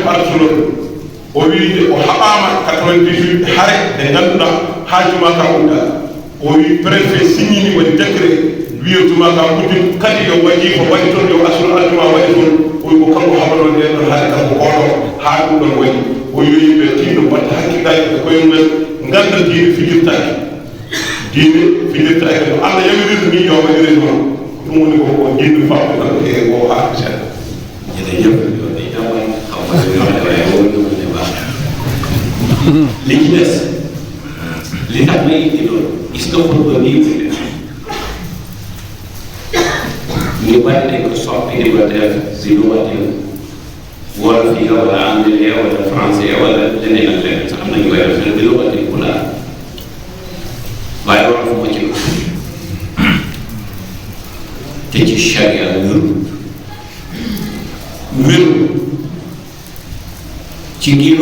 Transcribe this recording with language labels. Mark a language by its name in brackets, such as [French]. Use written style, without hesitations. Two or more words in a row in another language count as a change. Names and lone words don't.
[Fula] ko arsuno ɗum o wi o haɓama 98 haare ɗe ganduɗa ha juma ka udda o wi préfet signini waɗi décret wiyo juma ka uddin kadi yo waɗi ko waɗi toon yo asru aljuma waɗi toon o wi ko kanko haɓaɗon ɗen ɗon haade kanko oɗo ha ɗum ɗon waɗi o wi yimɓe tinno mbatta hakkillaji e koyemumen ganda diine fijirtaki no Allah yamiriri ni yo waɗiri noon ɗum woni ko jindu famɓe tan e o haade seeɗa [Wolof] li ci des li tax may indi loolu gis nga xutba bii muy def ñu bari dañ ko soppi di ko def si lu watil wolof yi wala anglais wala français wala leneen ak leneen sax am nañu koy def bi lu watil ku laa waaye wolof moo ci te ci charia wéru ci ngiru